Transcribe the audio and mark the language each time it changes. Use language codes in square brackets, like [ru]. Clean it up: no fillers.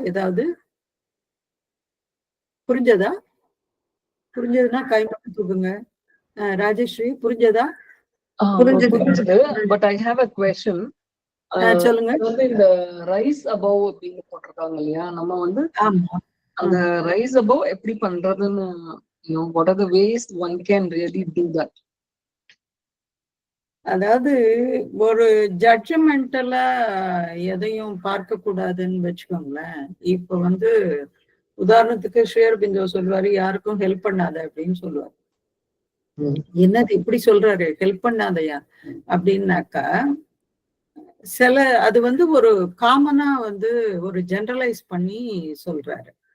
[ta] ஏதாவது புரிஞ்சதா? புரிஞ்சதுன்னா கை மட்டும் தூக்குங்க. ராஜேஸ்வரி புரிஞ்சதா? புரிஞ்சுது. [en] But I have a question. [ta] சொல்லுங்க. வந்து இந்த ரைஸ் அபவ் அப்படின்னு போட்டிருக்காங்க இல்லையா, நம்ம வந்து ஆமா அந்த ரைஸ் அபவ் எப்படி பண்றதுன்னு, [en] what are the ways one can really do that? [ta] அதாவது ஒரு ஜட்ஜ்மெண்டலா எதையும் பார்க்க கூடாதுன்னு வச்சுக்கோங்களேன். இப்ப வந்து உதாரணத்துக்கு ஷேர்பிந்தோ சொல்லுவாரு, யாருக்கும் ஹெல்ப் பண்ணாத அப்படின்னு சொல்லுவாரு. என்னது இப்படி சொல்றாரு, ஹெல்ப் பண்ணாதயா அப்படின்னாக்கா, அது வந்து ஒரு காமனா வந்து ஒரு ஜெனரலைஸ் பண்ணி சொல்றாரு.